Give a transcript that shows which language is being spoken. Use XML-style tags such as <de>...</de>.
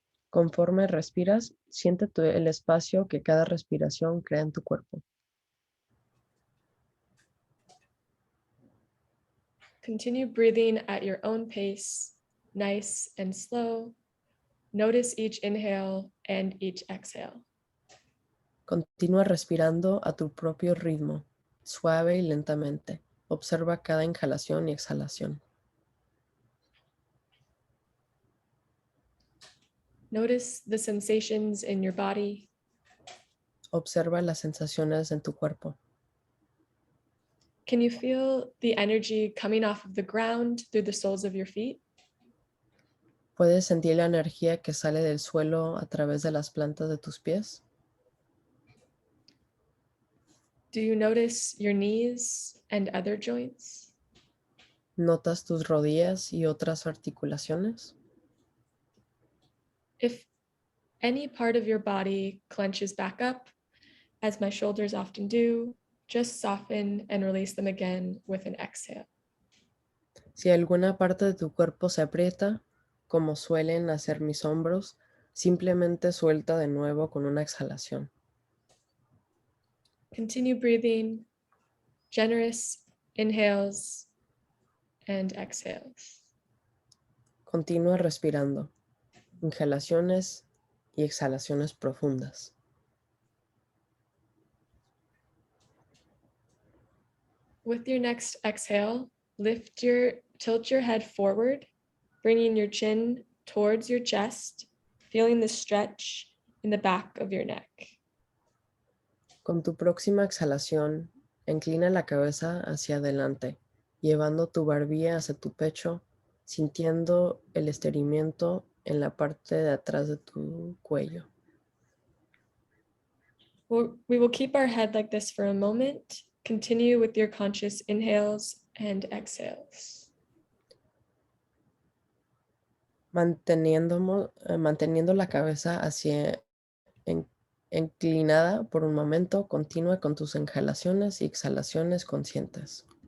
<es>Conforme respiras, siente el espacio que cada respiración crea en tu cuerpo.</es> <en>Continue breathing at your own pace, nice and slow. Notice each inhale and each exhale.</en> <es>Continúa respirando a tu propio ritmo, suave y lentamente. Observa cada inhalación y exhalación.</es> <en>Notice the sensations in your body.</en> <es>Observa las sensaciones en tu cuerpo.</es> <en>Can you feel the energy coming off of the ground through the soles of your feet?</en> <es>¿Puedes sentir la energía que sale del suelo a través de las plantas de tus pies?</es> <en>Do you notice your knees and other joints?</en> <es>¿Notas tus rodillas y otras articulaciones?</es> <en>If any part of your body clenches back up, as my shoulders often do, just soften and release them again with an exhale.</en> <es>Si alguna parte de tu cuerpo se aprieta, como suelen hacer mis hombros, simplemente suelta de nuevo con una exhalación.</es> <en>Continue breathing, generous inhales and exhales.</en> <es>Continúa respirando, inhalaciones y exhalaciones profundas.</es> <en>With your next exhale, tilt your head forward, bringing your chin towards your chest, feeling the stretch in the back of your neck.</en> <es>Con tu próxima exhalación, inclina la cabeza hacia adelante, llevando tu barbilla hacia tu pecho, sintiendo el estiramiento en la parte de atrás de tu cuello.</es> <en>We will keep our head like this for a moment. Continue with your conscious inhales and exhales.</en> <es>Manteniendo la cabeza inclinada por un momento, continúa con tus inhalaciones y exhalaciones conscientes.</es>